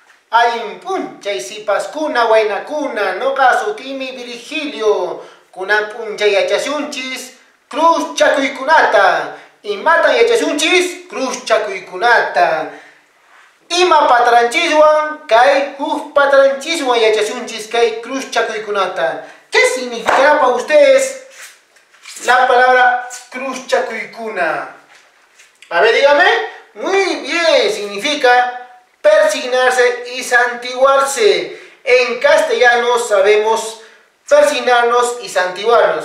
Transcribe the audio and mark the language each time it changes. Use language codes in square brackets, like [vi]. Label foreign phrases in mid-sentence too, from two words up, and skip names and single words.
[qu] Hay punchay sipaskuna waynakuna noqa sutimi Virgilio kunan punchay yachashunchis cruz chakuykunata imatan yachashunchis cruz chakuykunata ima patranchiswan kay huk patranchiswan yachashunchis kay cruz chakuykunata. [es] ¿Qué significará para ustedes la palabra cruz chakuykuna? A ver, dígame. Muy bien, significa persignarse y santiguarse. En castellano sabemos persignarnos y santiguarnos.